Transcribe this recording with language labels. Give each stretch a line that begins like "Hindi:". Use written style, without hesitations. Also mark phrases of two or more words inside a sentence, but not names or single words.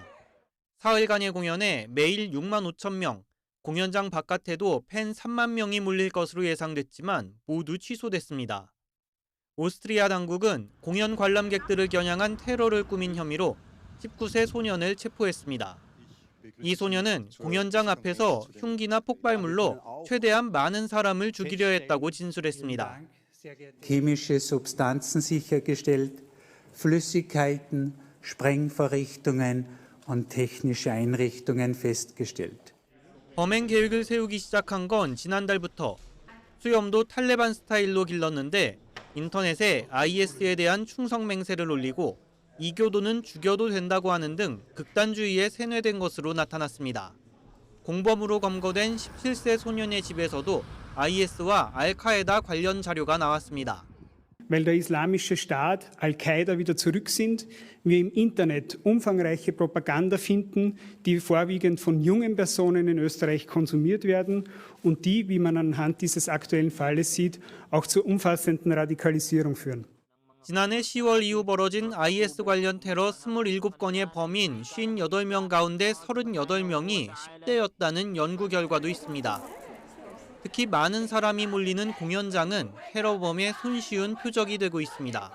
Korean: 사흘간의 공연에 매일 6만 5천 명, 공연장 바깥에도 팬 3만 명이 몰릴 것으로 예상됐지만 모두 취소됐습니다. 오스트리아 당국은 공연 관람객들을 겨냥한 테러를 꾸민 혐의로 19세 소년을 체포했습니다. 이 소년은 공연장 앞에서 흉기나 폭발물로 최대한 많은 사람을 죽이려 했다고 진술했습니다.
German: chemische Substanzen sichergestellt, Flüssigkeiten, Sprengvorrichtungen und technische Einrichtungen festgestellt.
Korean: 범행 계획을 세우기 시작한 건 지난달부터 수염도 탈레반 스타일로 길렀는데 인터넷에 IS에 대한 충성 맹세를 올리고 이 교도는 죽여도 된다고 하는 등 극단주의에 세뇌된 것으로 나타났습니다. 공범으로 검거된 17세 소년의 집에서도 IS와 알카에다 관련 자료가 나왔습니다.
German: Weil der Islamische Staat, Al-Qaida wieder zurück sind, wir im Internet umfangreiche Propaganda finden, die vorwiegend von jungen Personen in Österreich konsumiert werden und die, wie man anhand dieses aktuellen Falles sieht, auch zur umfassenden Radikalisierung führen.
Korean: 지난해 10월 이후 벌어진 IS 관련 테러 27건의 범인 58명 가운데 38명이 10대였다는 연구 결과도 있습니다. 특히 많은 사람이 몰리는 공연장은 테러범의 손쉬운 표적이 되고 있습니다.